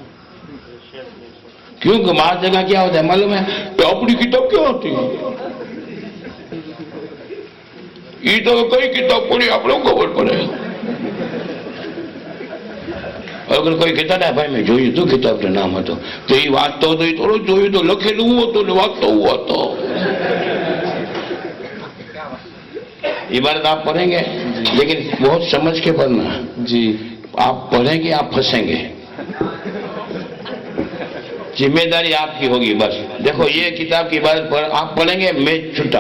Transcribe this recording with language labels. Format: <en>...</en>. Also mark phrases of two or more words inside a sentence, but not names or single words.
<ur>کیونکہ بعض جگہ کیا ہوتا ہے معلوم ہے کہ اپنی کتاب کیا ہوتی ہے؟ یہ تو کئی کتاب پڑھی آپ لوگ خبر پڑے. اگر کوئی کہتا ہے بھائی میں</ur> <gu>જોયું</gu> <ur>تو کتاب</ur> <gu>નામ હતો તો એ વાંચતો હતો એ થોડું જોયું તો લખેલું હતું ને વાંચતો હતો.</gu> <ur>عبارت آپ پڑھیں گے لیکن بہت سمجھ کے پڑھنا. جی. آپ پڑھیں گے آپ پھنسیں گے. ذمہ داری آپ کی ہوگی بس. دیکھو یہ کتاب کی عبارت آپ پڑھیں گے میں چھٹا.</ur>